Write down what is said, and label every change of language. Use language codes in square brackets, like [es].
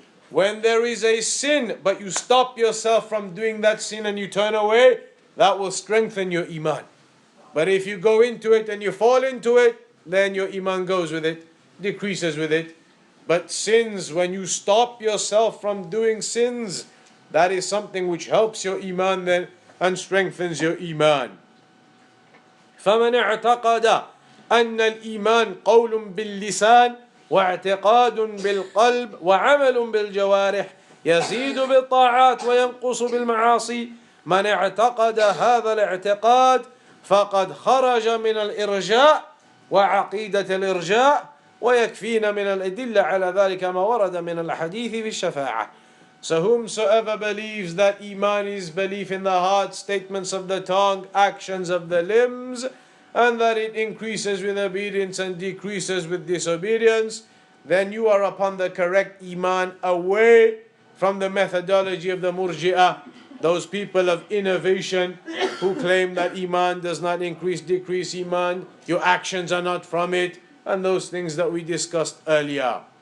[en] When there is a sin, but you stop yourself from doing that sin and you turn away, that will strengthen your Iman. But if you go into it and you fall into it, then your Iman goes with it, decreases with it. But sins, when you stop yourself from doing sins, that is something which helps your Iman then and strengthens your Iman. [ar] فَمَنْ اعْتَقَدَ أن الإيمان قول باللسان واعتقاد بالقلب وعمل بالجوارح يزيد بالطاعات وينقص بالمعاصي. من اعتقد هذا الاعتقاد فقد خرج من الإرجاء وعقيدة الإرجاء ويكفينا من الأدلة على ذلك ما ورد من الحديث في الشفاعة. [en] So whomsoever believes that Iman is belief in the heart, statements of the tongue, actions of the limbs, and that it increases with obedience and decreases with disobedience, then you are upon the correct Iman, away from the methodology of the Murji'ah, those people of innovation who claim that Iman does not increase, decrease Iman, your actions are not from it, and those things that we discussed earlier.